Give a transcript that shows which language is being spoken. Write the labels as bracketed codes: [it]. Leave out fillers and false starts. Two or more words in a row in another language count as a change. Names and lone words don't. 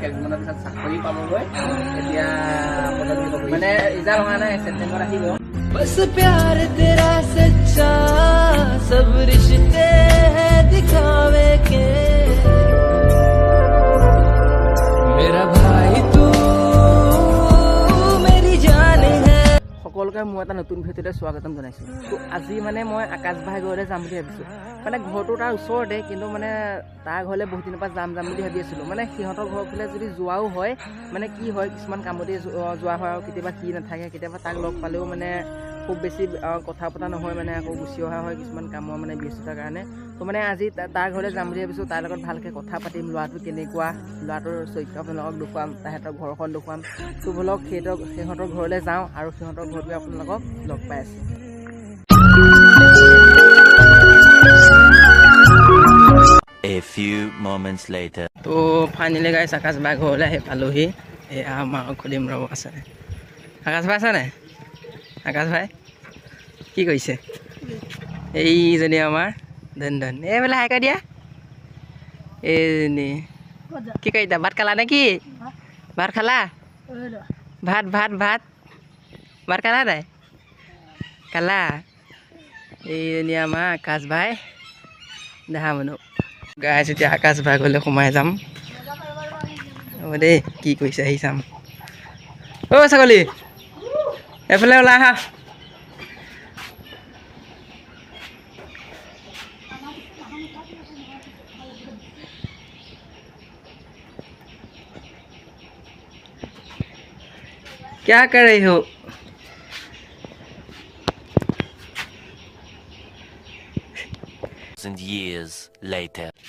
[as] কেইদিনমানৰ পিছত চাকৰি পাবগৈ এতিয়া মানে ৰিজাল্ট অহা নাই ছেপ্টেম্বৰত আহিব [hi] बस प्यार तेरा सच्चा सब रिश्ते हैं दिखावे के मेरा भाई तू मेरी जान है [as] সকলোকে মই এটা নতুন ভিডিঅ'তে স্বাগতম জনাইছোঁ তো আজি মানে মই আকাশ ভাই ঘৰলৈ যাম বুলি ভাবিছোঁ মানে ঘৰটো তাৰ ওচৰতে কিন্তু মানে তাৰ ঘৰলৈ বহুত দিনৰ পৰা যাম বুলি ভাবি আছিলোঁ মানে সিহঁতৰ ঘৰৰ ফালে যদি যোৱাও হয় মানে কি হয় কিছুমান কামতে যোৱা হয় আৰু কেতিয়াবা সি নাথাকে কেতিয়াবা তাক লগ পালেও মানে খুব বেছি কথা পতা নহয় মানে আকৌ গুচি অহা হয় কিছুমান কামৰ মানে ব্যস্ততাৰ কাৰণে তো মানে আজি তাৰ ঘৰলৈ যাম বুলি ভাবিছোঁ তাৰ লগত ভালকৈ কথা পাতিম ল'ৰাটো কেনেকুৱা ল'ৰাটোৰ চৰিত্ৰ আপোনালোকক দেখুৱাম তাহাঁতৰ ঘৰখন দেখুৱাম তো ব'লক সিহঁতৰ ঘৰলৈ যাওঁ আৰু সিহঁতৰ ঘৰত গৈ আপোনালোকক লগ পাই আছোঁ [en] A few moments later. [as] তো ফাইনেলি গাইছ আকাশ ভাই ঘৰলৈ আহি পালোহি এয়া আমাৰ খুলিম ৰ'ব আছে আকাশ ভাই আছে নাই আকাশ ভাই কি কৰিছে এইজনী আমাৰ ধন এইফালে হাই কৈ দিয়া এইজনী কি কৰিছা ভাত খালা নে কি ভাত খালা ভাত ভাত ভাত ভাত খালা নাই খালা এইজনী আমাৰ আকাশ ভাই দেখা মানুহ গাইছ এতিয়া আকাশ ভাই গ'লে সোমাই যাম হ'ব দেই কি কৰিছে আহি চাম অ' ছাগলী এফালে ওলাই আহা [hi] क्या कर रही हो [en] Years later.